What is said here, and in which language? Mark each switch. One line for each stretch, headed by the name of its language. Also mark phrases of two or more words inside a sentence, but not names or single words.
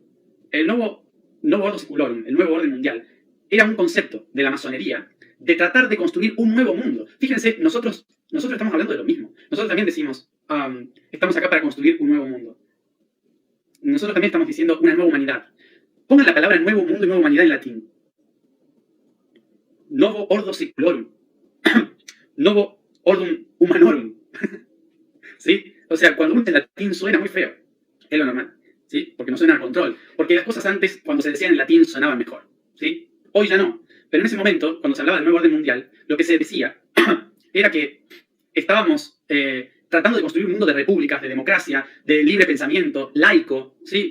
Spanish: El nuevo
Latin: Ordo Seculorum,
Spanish: el nuevo orden mundial, era un concepto de la masonería de tratar de construir un nuevo mundo. Fíjense, nosotros estamos hablando de lo mismo. Nosotros también decimos, estamos acá para construir un nuevo mundo. Nosotros también estamos diciendo una nueva humanidad. Pongan la palabra nuevo mundo y nueva humanidad en latín.
Latin: Novo ordo seclorum. Novo ordum humanorum.
Spanish: ¿Sí? O sea, cuando uno en latín suena muy feo. Es lo normal. ¿Sí? Porque no suena al control. Porque las cosas antes, cuando se decían en latín, sonaban mejor. ¿Sí? Hoy ya no. Pero en ese momento, cuando se hablaba del nuevo orden mundial, lo que se decía era que estábamos tratando de construir un mundo de repúblicas, de democracia, de libre pensamiento, laico, ¿sí?